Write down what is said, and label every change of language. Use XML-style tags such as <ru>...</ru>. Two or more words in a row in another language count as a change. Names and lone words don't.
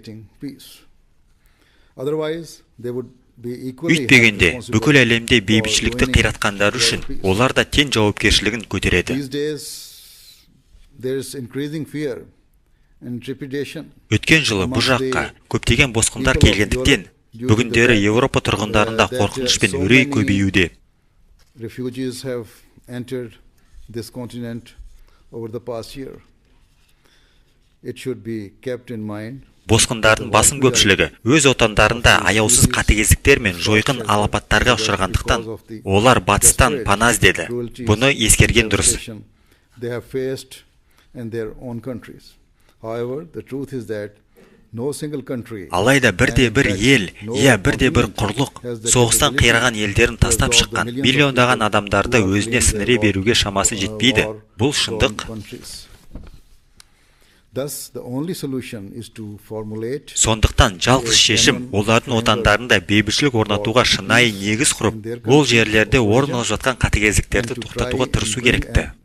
<kk>Үйтпегенде, бүкіл әлемде бейбітшілікті қиратқандары үшін олар да тең жауапкершілігін көтереді. Өткен жылы бұл жаққа көптеген босқындар келгендіктен, бүгіндері Еуропа тұрғындарында қорқыныш пен үрей көбеюде.</kk> <en>Refugees have entered this continent over the past year. It should be kept in mind.</en> <kk>Босқындардың басым көпшілігі өз отандарында аяусыз қатыгездіктер мен жойқын алапаттарға ұшырағандықтан, олар батыстан пана іздеді. Бұны ескерген дұрыс.</kk> <en>They have faced in their own countries. However, the truth is that no single country.</en> <kk>Алайда бірде-бір ел, бірде-бір құрлық соғыстан қираған елдерін тастап шыққан миллиондаған адамдарды өзіне сіңіре беруге шамасы жетпейді. Бұл шындық. Сондықтан жалғыз шешім олардың отандарында бейбітшілік орнатуға шынайы негіз құрып, ол жерлерде орын алып жатқан қатыгездіктерді тоқтатуға тырысу керекті.</kk>